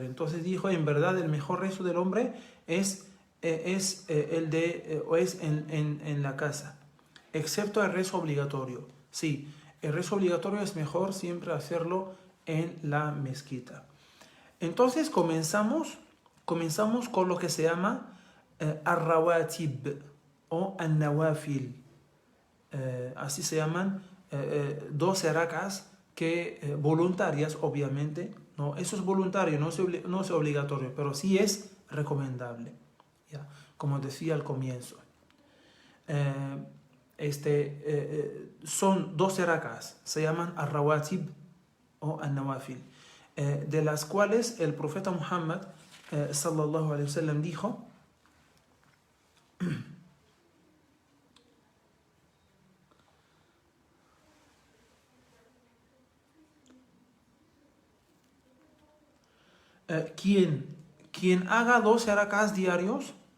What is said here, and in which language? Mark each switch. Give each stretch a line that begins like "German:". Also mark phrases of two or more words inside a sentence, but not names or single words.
Spanish: Entonces dijo, en verdad el mejor rezo del hombre es en la casa, excepto el rezo obligatorio. Sí, el rezo obligatorio es mejor siempre hacerlo en la mezquita. Entonces comenzamos con lo que se llama ar-rawatib o an-nawafil. Así se llaman 12 rakas que voluntarias, obviamente, ¿no? Eso es voluntario, no es obligatorio, pero sí es recomendable, ¿ya? Como decía al comienzo. Son 12 rakas, se llaman ar-rawatib o an-nawafil, de las cuales el profeta Muhammad
Arabic: صلى الله عليه وسلم
Spanish: dijo quien haga 12 rak'as diarios,